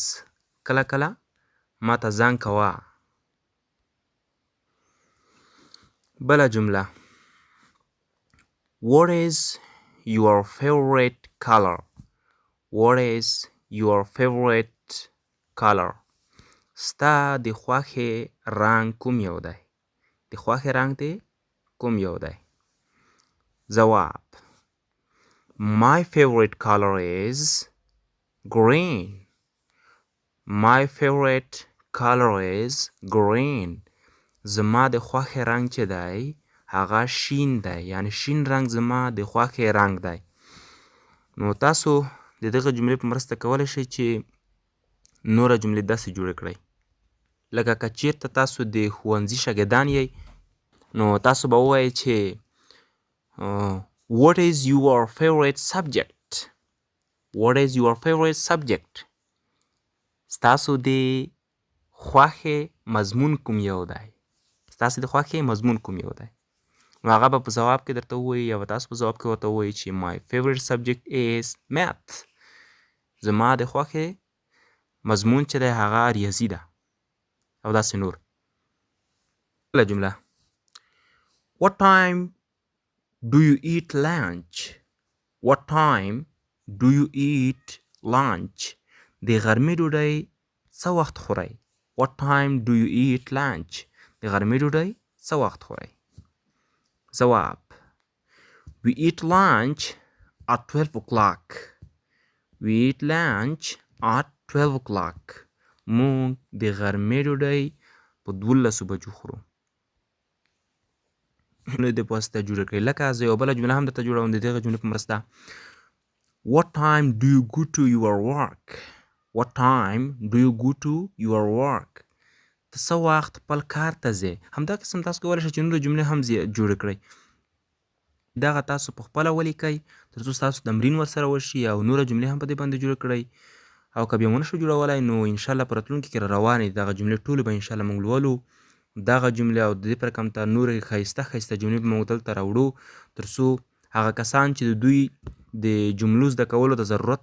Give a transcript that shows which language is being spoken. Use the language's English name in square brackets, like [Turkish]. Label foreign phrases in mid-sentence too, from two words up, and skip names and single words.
[Pashto] کله کله ما ته زنګ کوه. بله جمله [English] What is your favorite color؟ What is your favorite color؟ [Pashto] ستا د خوښې رنګ کوم یو دی؟ د خوښې رنګ دې کوم یو دی؟ ځواب [English] My favorite color is green. My favorite color is green. [Pashto] زما د خوښې رنګ چې دی هغه شین دی، یعنی شین رنګ زما د خوښې رنګ دی. نو تاسو د دغه جملې په مرسته کولی شئ چې نوره جملې داسې جوړې کړئ لکه که چیرته تاسو د ښوونځي شاګردان یئ نو تاسو به ووایئ چې [English] what is your favorite subject what is your favorite subject [Pashto] ستاسو د خوښې مضمون کوم یو دی ستاسو د خوښې مضمون کوم یو دی نو هغه به په ځواب کې درته ووایي یا به تاسو په ځواب کې ورته ووایي چې [English] my favorite subject is math [Pashto] زما د خوښې مضمون چې دی هغه ریاضي ده او داسې نور بله جمله [English] what time do you eat lunch what time do you eat lunch [Pashto] د غرمې ډوډۍ څه وخت خورئ [English] what time do you eat lunch [Pashto] د غرمې ډوډۍ څه وخت خورئ [English] ځواب we eat lunch at 12 o'clock we eat lunch at 12 o'clock [Pashto] مونږ د غرمې ډوډۍ په 12 بجو خورو نو د پوسته جوړه کړئ لکه زه یو بله جمله هم درته جوړوم د دغه جملې په مرسته [English] what time do you go to your work what time do you go to your work [Pashto] ته څه وخت خپل کار ته ځې همدا قسم تاسو کولی شئ چې نورې جملې هم جوړې کړئ دغه تاسو په خپله ولیکئ تر څو ستاسو تمرین ورسره وشي او نوره جملې هم په دې باندې جوړې کړئ او که بیا ونه شو جوړولی نو انشاءالله په راتلونکي کې روانې دغه جملې ټولې به انشاءالله موږ لولو دغه جملې او د دې پر کمته نورې ښایسته ښایسته جملې به موږ دلته راوړو تر څو هغه کسان چې د دوی د جملو زده کولو د ضرورت